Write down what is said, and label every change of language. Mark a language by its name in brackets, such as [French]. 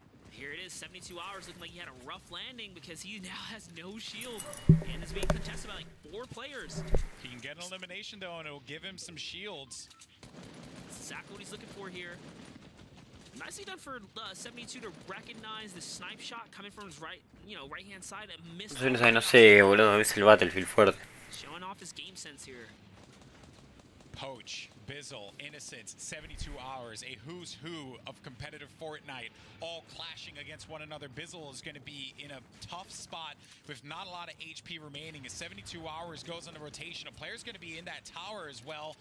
[English] Here it is, 72 hours, looking like he had a rough landing because he now has no shield and is being contested by like 4 players. He can get an elimination though, and it'll give him some shields. That's exactly what he's looking for here. Nicely done for 72 to recognize the snipe shot coming from his right-hand side and missed. [Spanish] No sé, boludo, es el Battlefield fuerte. [English] Showing off his game sense here. Poach, Bizzle, Innocence, 72 hours, a who's who of competitive Fortnite, all clashing against one another. Bizzle is going to be in a tough spot with not a lot of HP remaining. As 72 hours goes on the rotation, a player's going to be in that tower as well.